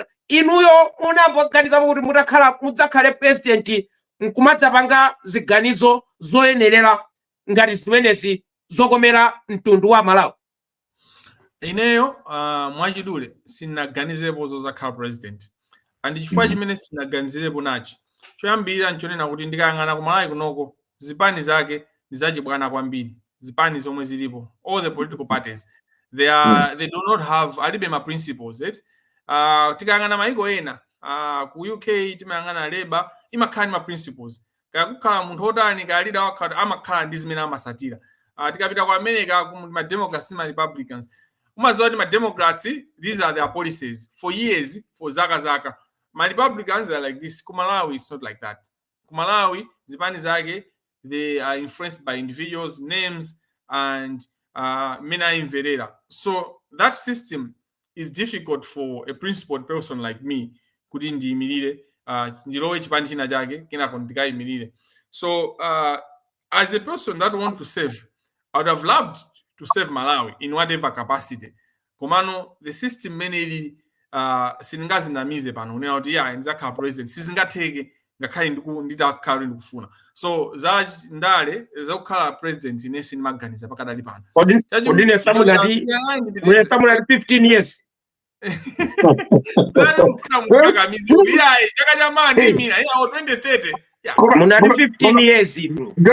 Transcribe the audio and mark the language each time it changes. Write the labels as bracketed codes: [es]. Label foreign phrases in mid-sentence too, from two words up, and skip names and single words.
[ny] Inuyo munamboganizapo kuti mudzakhale president nkumadzapanga ziganizo zoyenerera ngati zimenezi zokomera mtundu wa Malawi? Ineyo mwachidule sinaganizirepo zozakhala president, and chifukwa chimene sinaganizirepo nachi choyambirira nchonena kuti ndikayang'ana ku Malawi kunoko zipani zake ndizachibwana kwambiri. Zipani zomwe zilipo, [en] all the political parties, they do not have [ny] alibe ma [en] principles. [ny] Tikayang'ana maiko ena ku UK timayang'ana Labour imakhala ma principles, kakukhala munthu otani ka leader wakhala amakhala ndi zimene amasatira. Tikapita ku America ku ma Democrats ma Republicans, umaziwa kuti ma Democrats [en] these are their policies for years, [ny] for zaka. [en] My Republicans are like this. Ku Malawi it's not like that. [ny] Ku Malawi zipani zake [en] they are influenced by individuals, names, and [ny] mina inverera. [en] So that system is difficult for a principled person like me [ny] kuti ndiyimirire ndilowe chipani china chake kenako ndikayimirire. [en] So as a person that want to serve, I would have loved to serve Malawi in whatever capacity. [ny] Komano [en] the system [ny] many siningazinamize pano unena kuti ya ndizakhala president sizingatheke ngakhale nditakhala ndikufuna. So za ndale zakukhala president ine sinimaganiza pakadali pano. Kodine samulati 15 years. Munati 15 years bro.